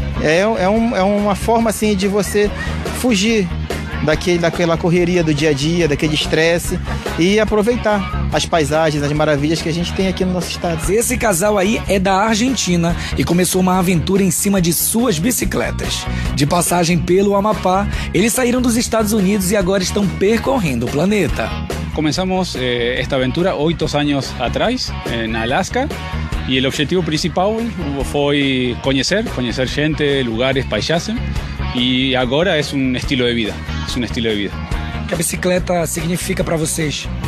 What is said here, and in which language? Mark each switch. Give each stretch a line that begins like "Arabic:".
Portuguese: É uma forma assim de você fugir daquela correria do dia a dia, daquele estresse e aproveitar as paisagens, as maravilhas que a gente tem aqui no nosso estado. Esse casal aí é da Argentina e começou uma aventura em cima de suas bicicletas. De passagem pelo Amapá, eles saíram dos Estados Unidos e agora estão percorrendo o planeta.
Spanish: Comenzamos esta aventura 8 años atrás en Alaska y el objetivo principal fue conocer gente, lugares, paisajes y ahora es un estilo de vida.
Portuguese: O que a bicicleta significa para vocês?